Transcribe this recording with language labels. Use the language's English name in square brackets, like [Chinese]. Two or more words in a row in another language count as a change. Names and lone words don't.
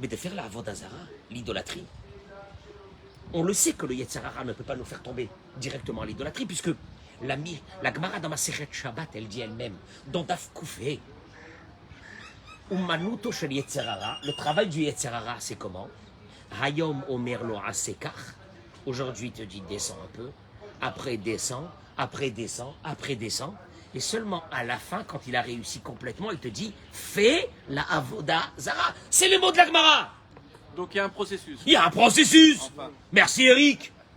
[French] mais de faire la Avodazara, l'idolâtrie. On le sait que le [Hebrew] יצר הרע [French] ne peut pas nous faire tomber directement à l'idolâtrie, puisque la Gemara dans ma Masechet Shabbat, elle dit elle-même, dans Daf Koufé, [Hebrew] אומנותו של יצר הרע, [French] le travail du [Hebrew] יצר הרע, [French] c'est comment? [Hebrew] היום אומר לו עשה כך, [French] aujourd'hui il te dit descends un peu, après descends, après descends, après descends, et seulement à la fin, quand il a réussi complètement, il te dit fais la [Hebrew] עבודה זרה. [French] C'est les mots de la Gemara. Donc il y a un processus. Il y a un processus. Enfin. Merci Eric.